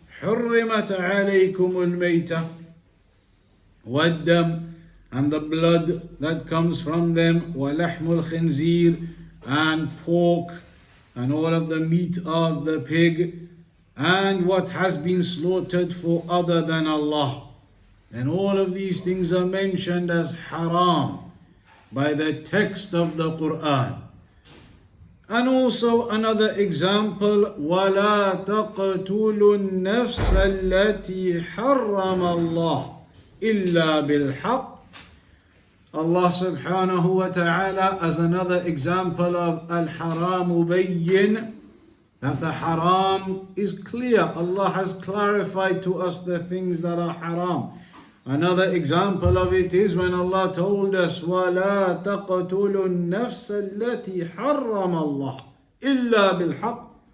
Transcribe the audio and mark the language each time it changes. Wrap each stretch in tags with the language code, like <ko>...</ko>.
<ar>حرمت عليكم الميتة والدم,</ar> <en>and the blood that comes from them,</en> <ar>ولحم الخنزير,</ar> <en>and pork, and all of the meat of the pig, and what has been slaughtered for other than Allah. And all of these things are mentioned as haram by the text of the Quran. And also another example,</en> <ar>وَلَا تَقْتُلُوا النَّفْسَ الَّتِي حَرَّمَ اللَّهُ إِلَّا بِالْحَقِّ.</ar> <en>Allah subhanahu wa ta'ala as another example of</en> <ar>al-haramu bayyin,</ar> <en>that the haram is clear. Allah has clarified to us the things that are haram. Another example of it is when Allah told us,</en> <ar>وَلَا تَقْتُلُوا النَّفْسَ الَّتِي حَرَّمَ اللَّهُ إِلَّا بِالْحَقِّ.</ar>